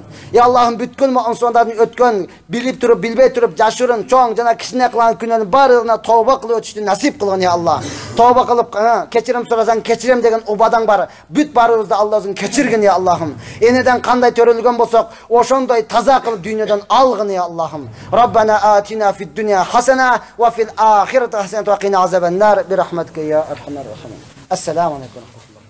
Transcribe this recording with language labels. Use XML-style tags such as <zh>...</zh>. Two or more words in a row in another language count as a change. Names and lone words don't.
<ky>Я Аллахым, бүткүл мусулмандардын өткөн, билип туруп, билбей туруп жашырын, чоң жана кичине кылган күнөөнүн баарына тооба кылып өтүштү насип кылгын,</ky> <ar>يا الله.</ar> <ky>Тооба кылып, кечирим сурасаң кечирем деген убадаң бар. Бүт баарыбызды Алла өзүң кечиргин, я Аллахым. Энеден кандай төрөлгөн болсок, ошондой таза кылып дүйнөдөн алгын, я Аллахым.</ky> <ar>ربنا آتنا في الدنيا حسنة وفي الآخرة حسنة وقنا عذاب النار برحمتك يا أرحم الراحمين. السلام عليكم.</ar>